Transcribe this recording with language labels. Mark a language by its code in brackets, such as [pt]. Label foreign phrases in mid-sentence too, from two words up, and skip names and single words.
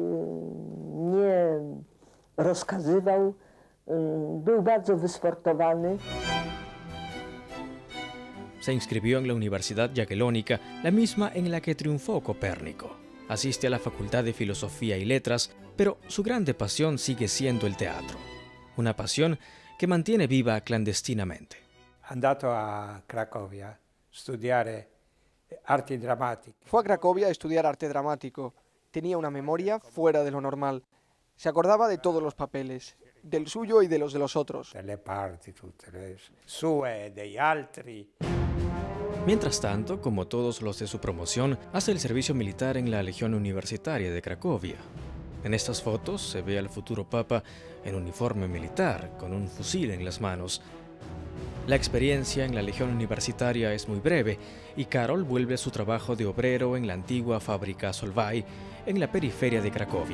[es] Se inscribió en la Universidad Jagiellónica, la misma en la que triunfó Copérnico. Asiste a la Facultad de Filosofía y Letras, pero su grande pasión sigue siendo el teatro. Una pasión que mantiene viva clandestinamente. [it] Andato a Cracovia a studiare arti drammatiche. [es] Fue a Cracovia a estudiar arte dramático. Tenía una memoria fuera de lo normal. Se acordaba de todos los papeles, del suyo y de los otros. [it] Delle parti, tutte le sue, degli altri. [es] Mientras tanto, como todos los de su promoción, hace el servicio militar en la Legión Universitaria de Cracovia. En estas fotos se ve al futuro papa en uniforme militar, con un fusil en las manos. La experiencia en la Legión Universitaria es muy breve y Karol vuelve a su trabajo de obrero en la antigua fábrica Solvay, en la periferia de Cracovia.